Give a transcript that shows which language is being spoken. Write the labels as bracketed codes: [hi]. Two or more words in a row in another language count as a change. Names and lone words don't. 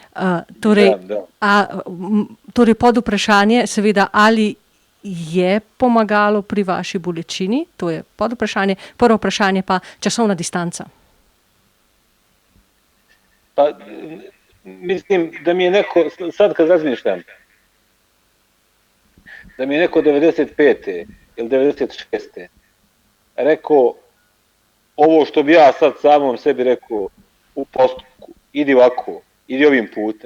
[sl] Torej pod vprašanje, seveda, ali je pomagalo pri vaši bolečini, to je pod vprašanje. Prvo vprašanje pa časovna distanca. [bs] Pa, mislim, da mi je neko, sad kad razmišljam, da mi je neko 95. ili 96. rekao ovo što bi ja sad samom sebi rekao u postupku, idi ovako, idi ovim putem.